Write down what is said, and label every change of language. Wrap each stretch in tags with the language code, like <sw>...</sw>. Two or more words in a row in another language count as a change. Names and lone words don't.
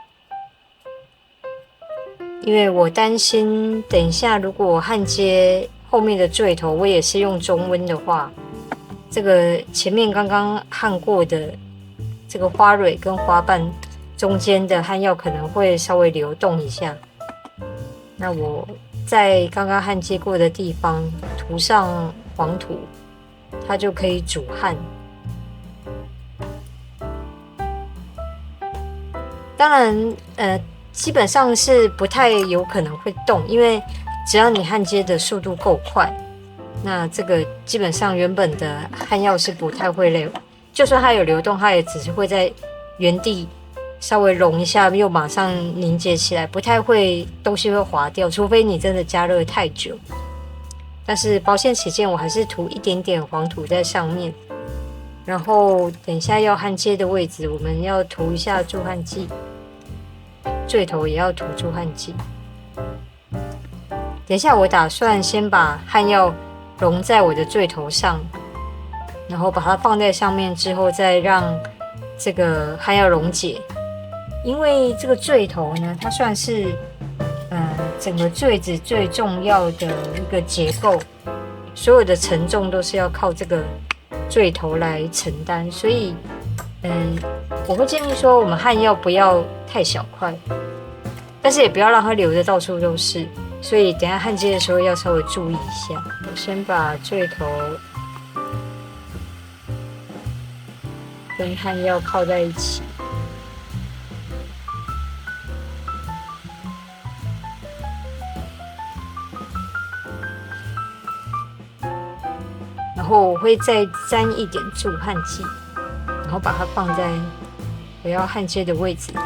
<zh>因為我擔心等一下如果焊接後面的墜頭我也是用中溫的話，這個前面剛剛焊過的這個花蕊跟花瓣中間的焊藥可能會稍微流動一下，那我在剛剛焊接過的地方塗上黃土，它就可以主焊。當然基本上是不太有可能会動，因為只要你焊接的速度夠快，那這個基本上原本的焊藥是不太会流，就算它有流動，它也只是会在原地稍微融一下，又馬上凝結起来，不太会東西會滑掉，除非你真的加熱太久。但是保險起見，我還是塗一點點黃土在上面，然後等一下要焊接的位置，我們要塗一下助焊劑，墜頭也要塗助焊劑。等一下我打算先把焊藥融在我的墜頭上，然後把它放在上面之後，再讓這個焊藥溶解。因為這個墜頭呢，它算是整個墜子最重要的一個結構，所有的承重都是要靠這個墜頭來承擔，所以我會建議說，我們焊藥不要太小塊，但是也不要讓它流得到處都是，所以等一下焊接的時候要稍微注意一下。我先把墜頭跟焊藥靠在一起，然後我会再沾一點助焊劑，然後把它放在我要焊接的位置。</zh>